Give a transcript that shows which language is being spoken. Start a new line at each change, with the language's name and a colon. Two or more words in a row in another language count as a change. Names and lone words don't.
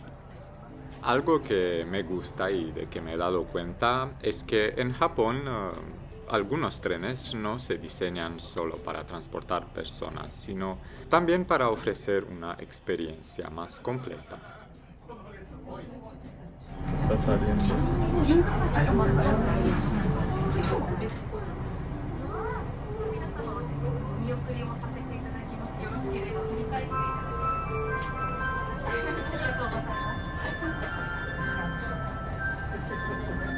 Spanish: Algo que me gusta y de que me he dado cuenta es que en Japón algunos trenes no se diseñan solo para transportar personas, sino también para ofrecer una experiencia más completa. Está saliendo.
Japanese: 見送りをさせていただきます。よろしければ振り返していただきます。ありがとうございます。